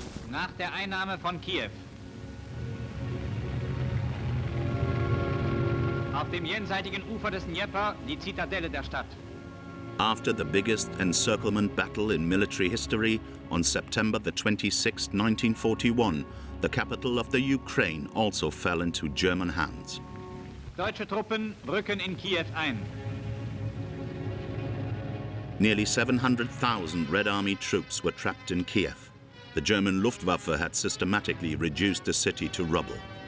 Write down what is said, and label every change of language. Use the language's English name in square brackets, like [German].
[German] Nach der Einnahme von Kiew. Auf dem jenseitigen Ufer des Dnjepr die Zitadelle der Stadt. [English] After the biggest encirclement battle in military history on September the 26th, 1941, the capital of the Ukraine also fell into German hands. [German] Deutsche Truppen rücken in Kiev ein. [English] Nearly 700,000 Red Army troops were trapped in Kiev. The German Luftwaffe had systematically reduced the city to rubble.